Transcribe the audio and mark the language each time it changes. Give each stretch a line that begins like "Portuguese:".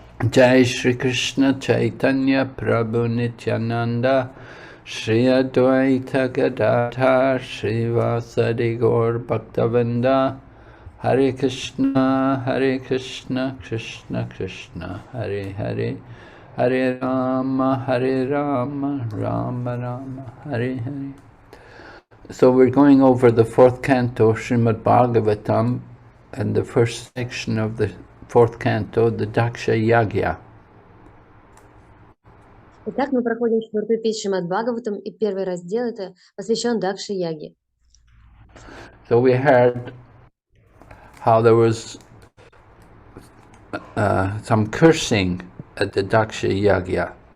Sanskrit: Jai Shri Krishna Chaitanya Prabhu Nityananda Shri Advaita Gadadhar Shri Vasadi Gaur Bhaktavinda Hare Krishna Krishna Krishna Hare Hare Hare Rama Rama Rama Hare Hare.
English: So we're going over the fourth canto, Srimad Bhagavatam, and the first section of the fourth canto, the Daksha Yagya.
Russian: Итак, мы проходим четвертую песню Шримад Бхагаватам, и первый раздел это посвящен Дакше Яге.
English: So we heard how there was some cursing at the Daksha Yagya.